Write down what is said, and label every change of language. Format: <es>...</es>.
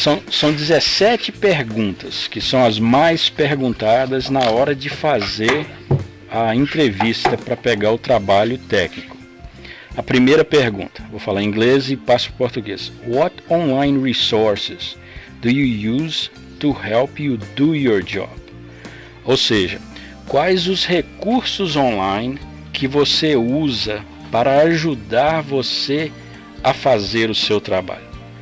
<pt>São 17 perguntas, que são as mais perguntadas na hora de fazer a entrevista para pegar o trabalho técnico. A primeira pergunta, vou falar em inglês e passo para português.</pt> <en>What online resources do you use to help you do your job?</en> <pt>Ou seja, quais os recursos online que você usa para ajudar você a fazer o seu trabalho?</pt>